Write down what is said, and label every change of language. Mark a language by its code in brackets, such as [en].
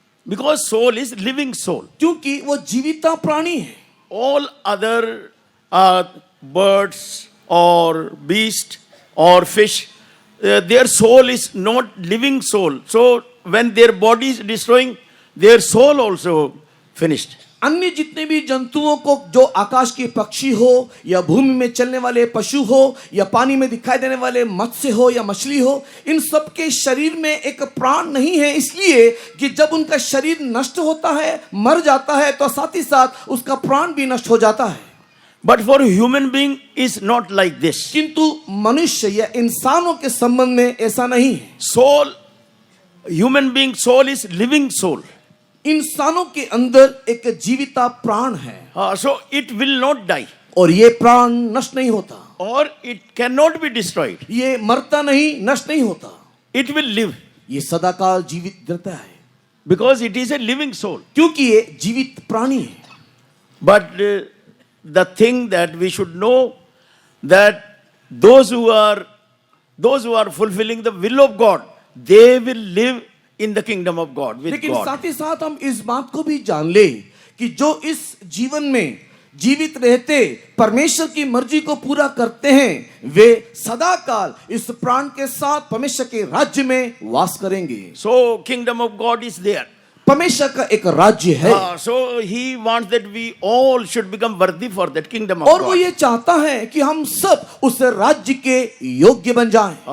[en] Because soul is living soul. [hi] क्योंकि वो जीविता प्राणी है। [en] All other birds or beast or fish, their soul is not living soul. So when their body is destroying, their soul also finished. [hi] अन्य जितने भी जंतुओं को, जो आकाश के पक्षी हो या भूमि में चलने वाले पशु हो या पानी में दिखाई देने वाले मत्स्य हो या मछली हो, इन सब के शरीर में एक प्राण नहीं है, इसलिए कि जब उनका शरीर नष्ट होता है, मर जाता है, तो साथ ही साथ उसका प्राण भी नष्ट हो जाता है। [en] But for human being is not like this. [hi] किंतु मनुष्य या इंसानों के संबंध में ऐसा नहीं है। [en] Soul, human being soul is living soul. [hi] इंसानों के अंदर एक जीविता प्राण है, [en] So it will not die [hi] और ये प्राण नष्ट नहीं होता, [en] or it cannot be destroyed. [hi] ये मरता नहीं, नष्ट नहीं होता, [en] It will live [hi] ये सदाकाल जीवित रहता है, [en] because it is a living soul. [hi] क्योंकि ये जीवित प्राणी है। [en] But the thing that we should know, that those who are fulfilling the will of God, they will live in the kingdom of God with [hi] लेकिन साथ ही साथ हम इस बात को भी जान ले कि जो इस जीवन में जीवित रहते परमेश्वर की मर्जी को पूरा करते हैं, वे सदा काल इस प्राण के साथ परमेश्वर के राज्य में वास करेंगे। [en] So kingdom of God is there. [hi] परमेश्वर का एक राज्य है, [en] So he wants that we all should become worthy for that kingdom of [hi] और वो [en] God. [hi] ये चाहता है कि हम सब उस राज्य के योग्य बन जाएं।